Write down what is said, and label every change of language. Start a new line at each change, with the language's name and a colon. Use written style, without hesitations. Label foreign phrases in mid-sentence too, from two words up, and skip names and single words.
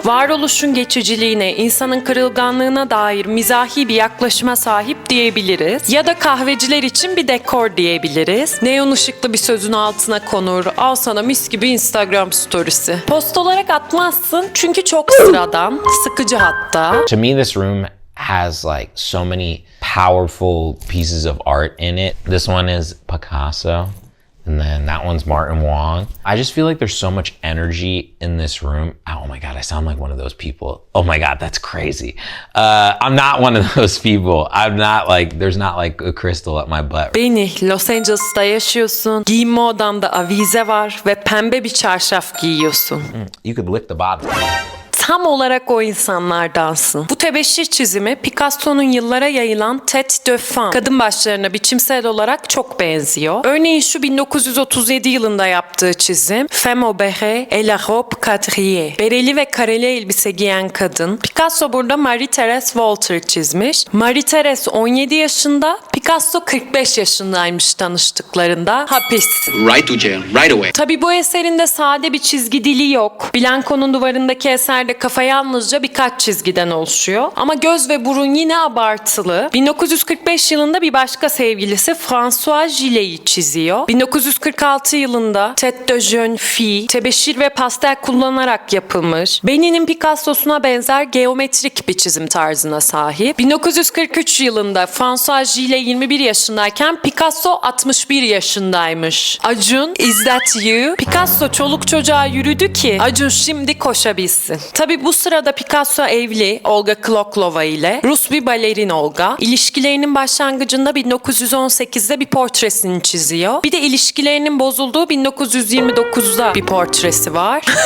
Turkish: Varoluşun geçiciliğine, insanın kırılganlığına dair mizahi bir yaklaşıma sahip diyebiliriz. Ya da kahveciler için bir dekor diyebiliriz. Neon ışıklı bir sözün altına konur. Al sana mis gibi Instagram storiesi. Post olarak atmazsın çünkü çok sıradan, sıkıcı hatta.
English: To me, this room has like so many powerful pieces of art in it. This one is Picasso. And then that one's Martin Wong. I just feel like there's so much energy in this room. Oh my God, I sound like one of those people. Oh my God, that's crazy. I'm not one of those people. I'm not like, there's not like a crystal at my butt.
Turkish: Benny, Los Angeles'ta yaşıyorsun. Giyinme odanda avize var ve pembe bir çarşaf giyiyorsun.
English: You could lick the bottom.
Turkish: Tam olarak o insanlardansın. Bu tebeşir çizimi Picasso'nun yıllara yayılan Tête de Femme, kadın başlarına biçimsel olarak çok benziyor. Örneğin şu 1937 yılında yaptığı çizim Femme au béret et la robe quadrillée. Bereli ve kareli elbise giyen kadın. Picasso burada Marie-Thérèse Walter çizmiş. Marie-Thérèse 17 yaşında, Picasso 45 yaşındaymış tanıştıklarında. Hapis.
English: Right to jail, right away.
Turkish: Tabii bu eserinde sade bir çizgi dili yok. Blanco'nun duvarındaki eserde kafa yalnızca birkaç çizgiden oluşuyor. Ama göz ve burun yine abartılı. 1945 yılında bir başka sevgilisi François Gillet'i çiziyor. 1946 yılında Tête de jeune fille, tebeşir ve pastel kullanarak yapılmış. Benny'nin Picasso'suna benzer geometrik bir çizim tarzına sahip. 1943 yılında François Gillet 21 yaşındayken Picasso 61 yaşındaymış. Acun,
English: is that you?
Turkish: Picasso çoluk çocuğa yürüdü ki Acun şimdi koşabilsin. Tabi bu sırada Picasso evli Olga Kloklova ile, Rus bir balerin Olga. İlişkilerinin başlangıcında 1918'de bir portresini çiziyor. Bir de ilişkilerinin bozulduğu 1929'da bir portresi var.